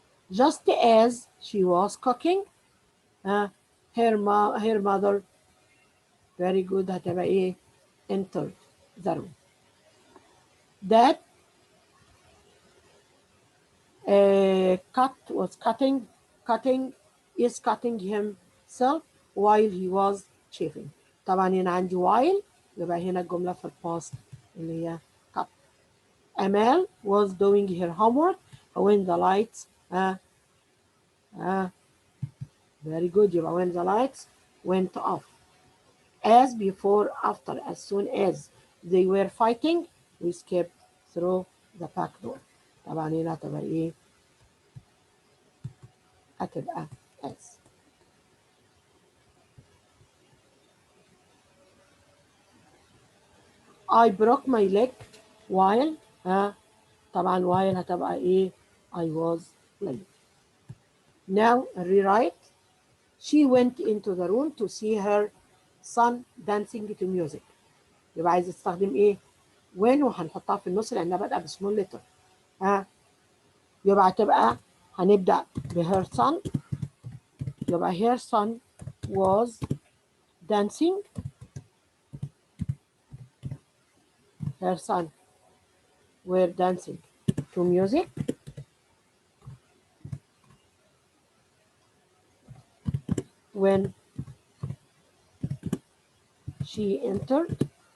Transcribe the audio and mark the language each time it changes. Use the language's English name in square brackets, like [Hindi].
[English] just as she was cooking her mother very good [Arabic] هتبقى ايه [English] entered the room. that cut was cutting is cutting himself while he was shaving. [Arabic] طبعا هنا عندي while يبقى هنا الجملة في الباست اللي هي cut. [English] Amal was doing her homework when the lights very good يبقى when the lights went off. as before after as soon as they were fighting we escaped through the back door. [Arabic] طبعا هنا هتبقى ايه؟ هتبقى as. [English] I broke my leg while طبعا while [Arabic] هتبقى ايه؟ [English] I was playing. Now rewrite. She went into the room to see her son dancing to music. [Arabic] يبقى عايز استخدم ايه؟ when وهنحطها في النص لانها بادئه بسمول لتر. يبقى هتبقى هنبدأ ب [English] her son. يبقى her son was dancing. Her son were dancing to music when she entered.